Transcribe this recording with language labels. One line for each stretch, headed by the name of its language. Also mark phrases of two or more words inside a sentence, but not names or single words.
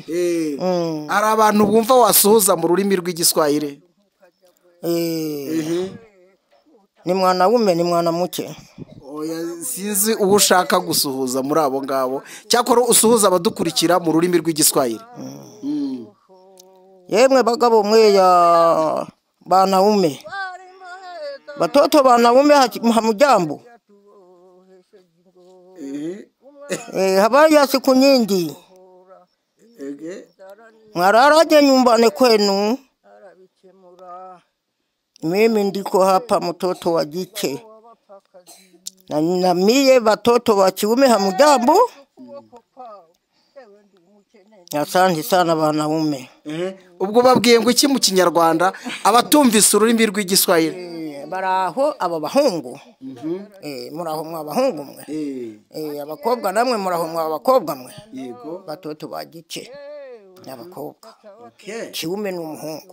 Kinyarwanda: Hari abantu bumva wasuhuza mu rurimi rw'igiswahili?
Swahili: Ni mwana wume ni mwana muke.
Kinyarwanda: Oya sinzi uwo ushaka gusuhuza muri abo ngabo, cyakora usuhuza abadukurikira mu rurimi rw'igiswahili. Yemwe bagabo mwe
Swahili: ya banaume, batoto banaume hamujambo. Habari ya siku nyingi, mwararaje nyumbani kwenu? Mimi ndiko hapa mtoto wa jike, na mie batoto wa kiume hamujambo. Asante sana banaume.
Kinyarwanda: Ubwo babwiye ngo iki mu Kinyarwanda abatumvise ururimi rw'igiswahili? Baraho aba bahungu. Muraho mwa bahungu mwe. Abakobwa namwe muraho mwa bakobwa mwe. Yego.
Swahili: Batoto bagike
Kinyarwanda: n'abakobwa. Kiume n'umuhungu.